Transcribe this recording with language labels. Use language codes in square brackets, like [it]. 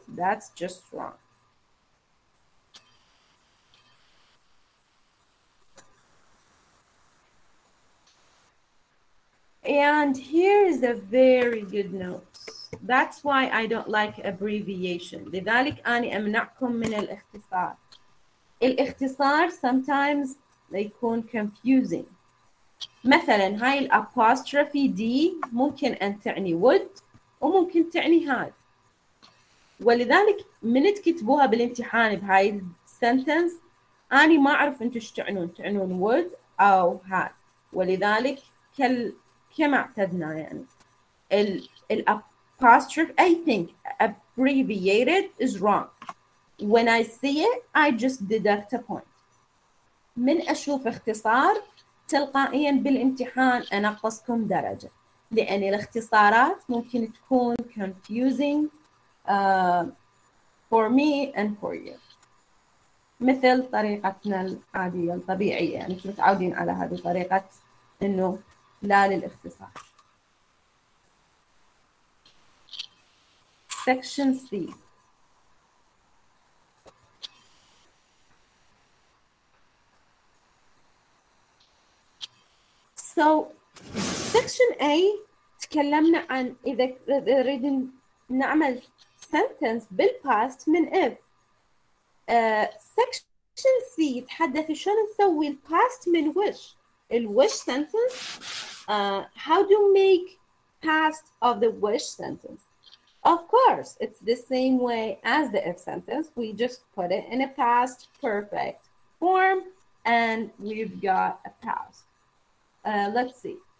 [en] That's just wrong. And here is a very good note. That's why I don't like abbreviation. [ar] لذلك أنا أمنعكم من الاختصار. الاختصار sometimes يكون confusing. مثلا هاي الapostrophe دي ممكن أن تعني would وممكن تعني had. ولذلك من تكتبوها بالامتحان بهاي السنتنس أنا ما أعرف أنتوا إيش تعنون would أو had. ولذلك كما اعتدنا يعني [en] الapostrophe I think abbreviated is wrong. When I see it I just deduct a point. [ar] من أشوف اختصار تلقائيا بالامتحان أنقصكم درجة لأن الاختصارات ممكن تكون [en] confusing for me and for you. [ar] مثل طريقتنا العادية الطبيعية يعني متعودين على هذه طريقة إنه لا للاختصار. [en] Section C. [ar] So section A تكلمنا عن إذا نريد نعمل sentence بالpast من if. section C يتحدث شلون نسوي الpast من wish. [en] الwish sentence. How to make past of the wish sentence? Of course, it's the same way as the if sentence. We just put it in a past perfect form and we've got a past. Let's see.